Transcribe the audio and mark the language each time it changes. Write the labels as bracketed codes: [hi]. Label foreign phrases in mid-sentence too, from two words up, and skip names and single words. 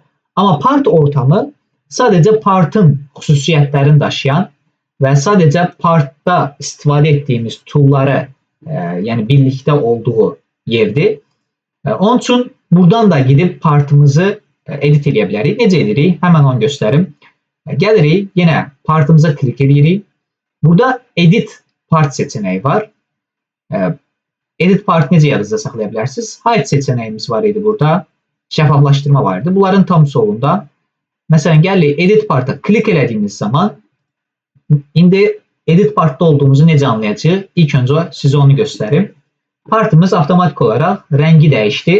[az] Amma part ortamı sadəcə partın xüsusiyyətlərini daşıyan və sadəcə partda istifadə etdiyimiz tool'ları, yəni birlikdə olduğu yerdir. Onun üçün buradan da gidib partımızı edit eləyə bilərik. Necə edirik? Həmən onu göstərim. Gəlirik, yenə partımıza klik edirik. Burada [en] edit part [az] seçeneği var. [en] Edit part [az] necə yadınızda saxlaya bilərsiniz? Hide seçenəyimiz var idi burada. Şəffaflaşdırma var idi. Bunların tam solunda. Məsələn, gəlirik [en] edit part'a [az] klik elədiyimiz zaman indi [en] edit partda [az] olduğumuzu necə anlayacağıq? İlk öncə sizə onu göstərim. Partımız avtomatik olaraq rəngi dəyişdi.